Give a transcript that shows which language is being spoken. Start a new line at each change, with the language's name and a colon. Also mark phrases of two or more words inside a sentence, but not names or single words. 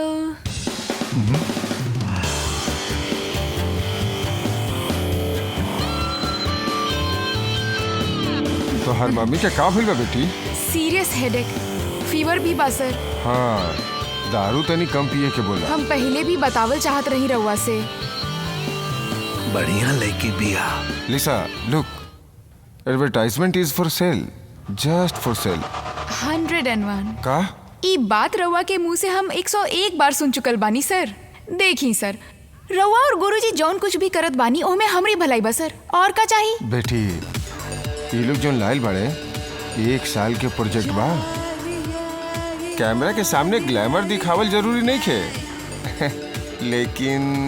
Bhojpuri: तो हर मम्मी के का भइल बा बेटी?
English: serious headache,
Bhojpuri: फीवर भी बा सर। हाँ दारू तनी कम पिए के बोला। हम पहले भी बतावल चाहत रही रउआ से। बढ़िया लड़की बिया।
English: Lisa look, advertisement is for sale, just for sale.
Bhojpuri: 101। का? ई बात रउआ के मुंह से हम 101 बार सुन चुकल बानी सर। देखी सर, रउआ और गुरुजी जौन कुछ भी करत बानी ओमे हमरी भलाई बा सर। और का चाहिए? बेटी ये लोग जो लाइल बड़े 1 साल के प्रोजेक्ट बा। कैमरा के सामने ग्लैमर दिखावल जरूरी नहीं खे लेकिन